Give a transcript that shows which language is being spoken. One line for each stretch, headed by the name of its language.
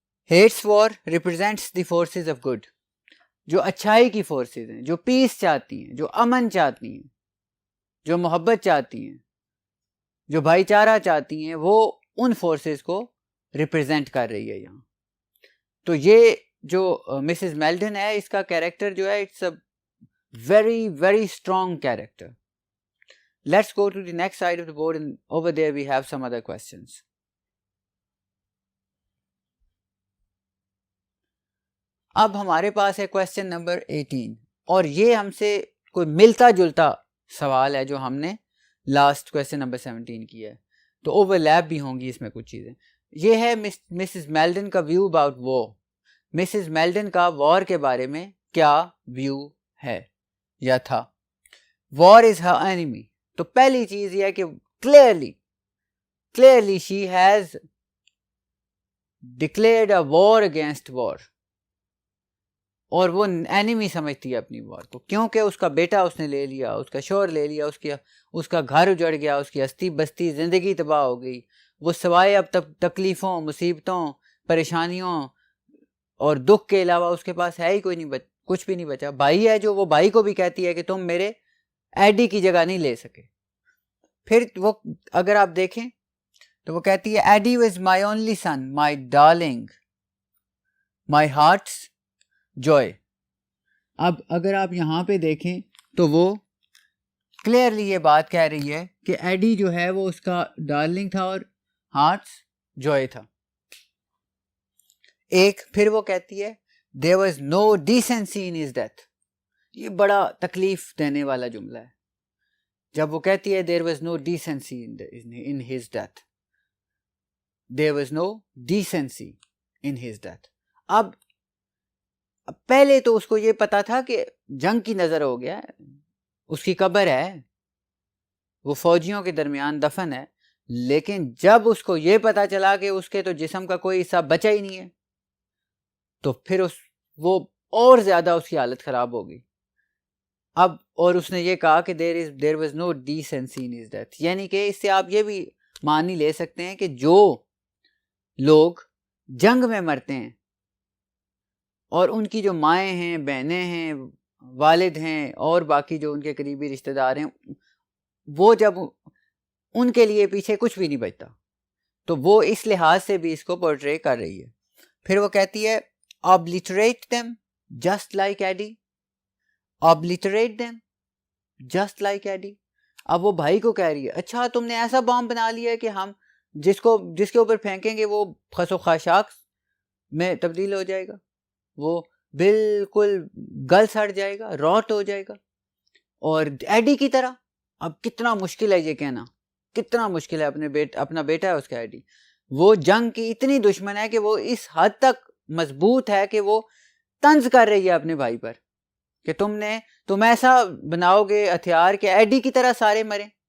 English: Hattie's war represents the forces of good,
Urdu: جو اچھائی کی فورسز ہیں، جو پیس چاہتی ہیں، جو امن چاہتی ہیں، جو محبت چاہتی ہیں، جو بھائی چارہ چاہتی ہیں، وہ ان فورسز کو ریپرزینٹ کر رہی ہے یہاں. تو یہ جو مسز میلڈن ہے اس کا کیریکٹر جو ہے
English: It's a very very strong character. Let's go to the next side of the board and over there we have some other questions.
Urdu: اب ہمارے پاس ہے کویسچن نمبر 18 اور یہ ہم سے کوئی ملتا جلتا سوال ہے جو ہم نے لاسٹ کویسچن نمبر 17 کیا ہے, تو اوور لیپ بھی ہوں گی اس میں کچھ چیزیں. یہ ہے مسز میلڈن کا
English: View about war.
Urdu: مسز میلڈن کا وار کے بارے میں کیا ویو ہے یا تھا.
English: War is her enemy.
Urdu: تو پہلی چیز یہ ہے کہ
English: clearly she has declared a war against war.
Urdu: اور وہ اینیمی سمجھتی ہے اپنی وار کو, کیونکہ اس کا بیٹا اس نے لے لیا, اس کا شوہر لے لیا, اس کا گھر اجڑ گیا, اس کی ہستی بستی زندگی تباہ ہو گئی. وہ سوائے اب تکلیفوں, مصیبتوں, پریشانیوں اور دکھ کے علاوہ اس کے پاس ہے ہی کوئی نہیں, کچھ بھی نہیں بچا. بھائی ہے جو وہ بھائی کو بھی کہتی ہے کہ تم میرے ایڈی کی جگہ نہیں لے سکے. پھر وہ اگر آپ دیکھیں تو وہ کہتی ہے
English: Eddie was my only son, my darling, my heart's joy.
Urdu: اب اگر آپ یہاں پہ دیکھیں تو وہ کلیئرلی یہ بات کہہ رہی ہے کہ ایڈی جو ہے وہ اس کا ڈارلنگ تھا اور
English: heart's joy
Urdu: تھا. ایک پھر وہ کہتی ہے
English: there was no decency in his death.
Urdu: یہ بڑا تکلیف دینے والا جملہ ہے جب وہ کہتی ہے
English: there was no decency in his death. There was no decency in his death.
Urdu: اب پہلے تو اس کو یہ پتا تھا کہ جنگ کی نظر ہو گیا, اس کی قبر ہے, وہ فوجیوں کے درمیان دفن ہے, لیکن جب اس کو یہ پتا چلا کہ اس کے تو جسم کا کوئی حصہ بچا ہی نہیں ہے تو پھر وہ اور زیادہ اس کی حالت خراب ہو گئی. اب اور اس نے یہ کہا کہ
English: there was no decency in his death,
Urdu: یعنی کہ اس سے آپ یہ بھی معنی لے سکتے ہیں کہ جو لوگ جنگ میں مرتے ہیں اور ان کی جو مائیں ہیں, بہنیں ہیں, والد ہیں اور باقی جو ان کے قریبی رشتہ دار ہیں, وہ جب ان کے لیے پیچھے کچھ بھی نہیں بچتا, تو وہ اس لحاظ سے بھی اس کو پورٹری کر رہی ہے. پھر وہ کہتی ہے
English: obliterate them just like Eddie. obliterate them just like Eddie.
Urdu: اب وہ بھائی کو کہہ رہی ہے اچھا تم نے ایسا بام بنا لیا کہ ہم جس کے اوپر پھینکیں گے وہ خس و خاشاک میں تبدیل ہو جائے گا, وہ بالکل گل سڑ جائے گا, روٹ ہو جائے گا. اور ایڈی کی طرح, اب کتنا مشکل ہے یہ کہنا, کتنا مشکل ہے, اپنا بیٹا ہے اس کا ایڈی, وہ جنگ کی اتنی دشمن ہے کہ وہ اس حد تک مضبوط ہے کہ وہ طنز کر رہی ہے اپنے بھائی پر کہ تم ایسا بناؤ گے ہتھیار کہ ایڈی کی طرح سارے مریں.